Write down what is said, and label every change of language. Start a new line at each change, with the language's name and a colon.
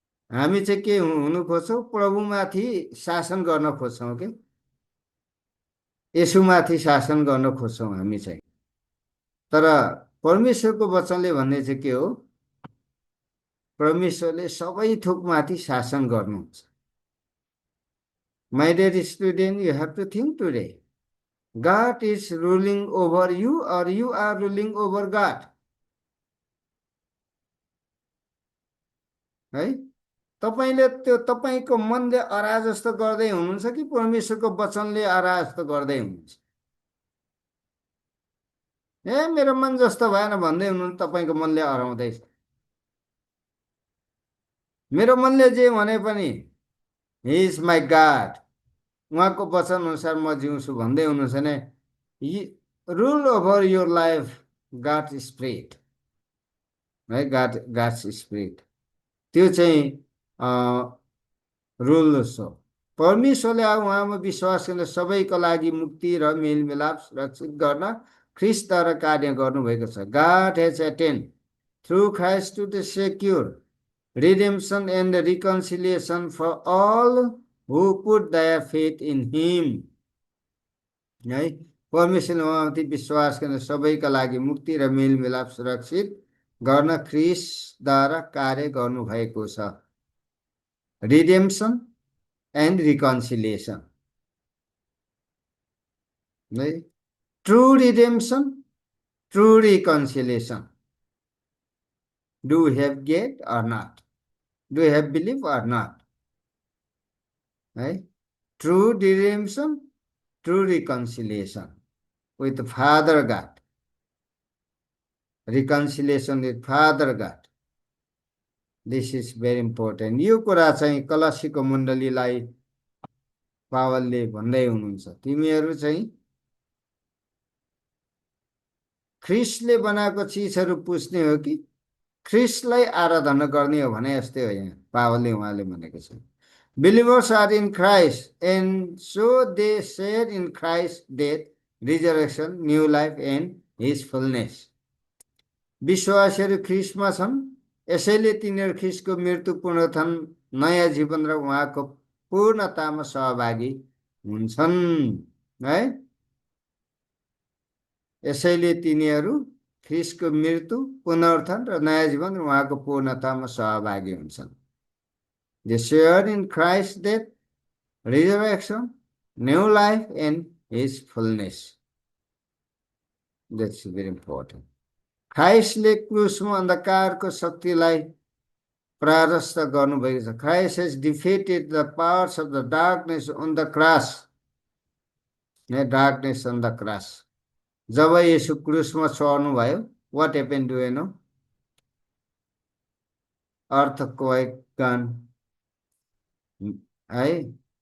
Nepali: हामी चाहिँ के हुनु खोज्छौँ, प्रभुमाथि शासन गर्न खोज्छौँ कि येशूमाथि शासन गर्न खोज्छौँ हामी चाहिँ। तर परमेश्वरको वचनले भन्ने चाहिँ के हो, परमेश्वरले सबै थोकमाथि शासन गर्नुहुन्छ।
English: My dear student, you have to think today, God is ruling over you or you are ruling over God, है।
Nepali: तपाईँले त्यो तपाईँको मनले अराजकता गर्दै हुनुहुन्छ कि परमेश्वरको वचनले अराजकता गर्दै हुनुहुन्छ? ए मेरो मन जस्तो भएन भन्दै हुनुहुन्छ, तपाईँको मनले हराउँदैछ। मेरो मनले जे भने पनि
English: he is my God,
Nepali: उहाँको वचन अनुसार म जिउँछु भन्दै हुनुहुन्छ भने,
English: rule over your life God spirit,
Nepali: है।
English: God's spirit
Nepali: त्यो चाहिँ रुल्स हो। परमेश्वरले उहाँमा विश्वास गर्ने सबैको लागि मुक्ति र मेलमिलाप सुरक्षित गर्न ख्रिस्टद्वारा कार्य गर्नुभएको छ।
English: God has attained through Christ to the secure redemption and reconciliation for all who put their faith in him, है।
Nepali: परमेश्वरले उहाँमाथि विश्वास गर्ने सबैका लागि मुक्ति र मेलमिलाप सुरक्षित गर्न ख्रिस्टद्वारा कार्य गर्नुभएको छ।
English: Redemption and reconciliation, है। True redemption, true reconciliation. Do have get or not, do have believe or not, है। True redemption, true reconciliation with Father God, reconciliation with Father God. This is very important.
Nepali: यो कुरा चाहिँ कलसीको मण्डलीलाई पावलले भन्दै हुनुहुन्छ, तिमीहरू चाहिँ ख्रिस्टले बनाएको चिजहरू पुज्ने हो कि ख्रिस्टलाई आराधना गर्ने हो भने जस्तै हो। यहाँ पावलले उहाँले भनेको छ,
English: Believers are in Christ and so they share in Christ death, resurrection, new life and his fullness.
Nepali: विश्वासीहरू ख्रिस्टमा छन्, यसैले तिनीहरू ख्रिस्टको मृत्यु, पुनरुत्थान, नयाँ जीवन र उहाँको पूर्णतामा सहभागी हुन्छन्, है। यसैले तिनीहरू ख्रिस्टको मृत्यु, पुनरुत्थान र नयाँ जीवन र उहाँको पूर्णतामा सहभागी हुन्छन्।
English: They share in Christ's death, resurrection, new life and his fullness. That's very important.
Nepali: ख्राइस्टले क्रुसमा अन्धकारको शक्तिलाई परास्त गर्नुभएको छ।
English: Christ has defeated the powers of the darkness on the cross, darkness on the cross.
Nepali: जब येशू क्रुसमा चढ्नु भयो,
English: what happened, do you know? earthquake gone, है।